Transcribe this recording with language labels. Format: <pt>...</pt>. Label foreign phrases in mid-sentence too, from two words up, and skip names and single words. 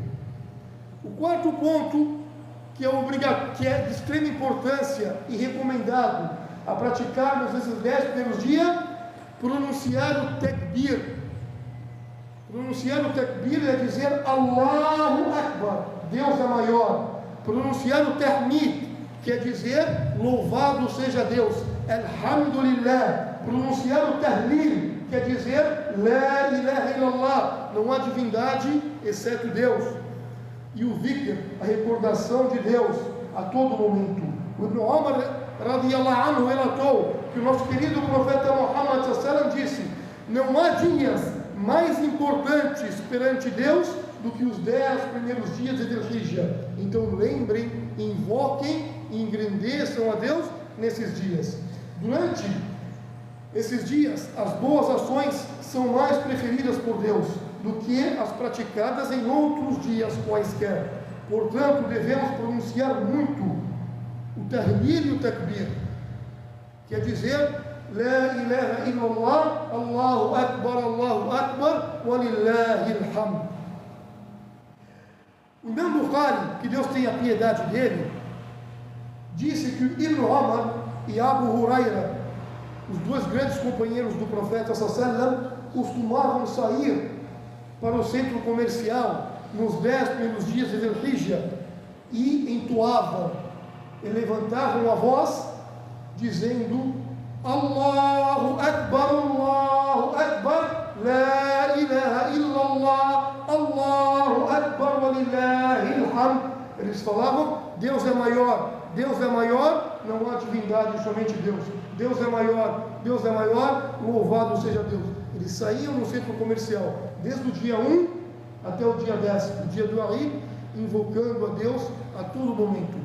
<pt>O quarto ponto, que é de extrema importância e recomendado a praticarmos nesses 10 primeiros dias, pronunciar o takbir. Pronunciar o takbir é dizer</pt> <ar>الله أكبر,</ar> <pt>Deus é maior. Pronunciar o tahmid, que é dizer louvado seja Deus, Alhamdulillah. Pronunciar o tahlil, que é dizer</pt> <ar>لا إله إلا الله,</ar> <pt>não há divindade exceto Deus. E o dhikr, a recordação de Deus a todo momento. O Ibn Umar</pt> <ar>رضي الله عنه</ar> <pt>relatou que o nosso querido profeta Muhammad sallallahu disse: não há dias mais importantes perante Deus do que os 10 primeiros dias de Dhul-Hijjah. Então lembrem, invoquem e engrandeçam a Deus nesses dias. Durante esses dias, as boas ações são mais preferidas por Deus do que as praticadas em outros dias quaisquer. Portanto, devemos pronunciar muito o tahlil e o takbir, que é dizer</pt> <ar>لا إله إلا الله، الله أكبر، ولله الحمد.</ar> <pt>O Imam Bukhari, que Deus tenha piedade dele, disse que Ibn Umar e Abu Huraira, os dois grandes companheiros do profeta</pt> <ar>صلى الله عليه وسلم,</ar> <pt>costumavam sair para o centro comercial nos 10 primeiros dias de Dhul-Hijjah e entoavam e levantavam a voz dizendo</pt> <ar>الله أكبر، لا إله إلا الله، الله أكبر، ولله الحمد.</ar> <pt>Eles falavam, Deus é maior, não há divindade, somente Deus. Deus é maior, louvado seja Deus. Eles saíam no centro comercial, desde o dia 1 até o dia 10, o dia do Eid, invocando a Deus a todo momento.</pt>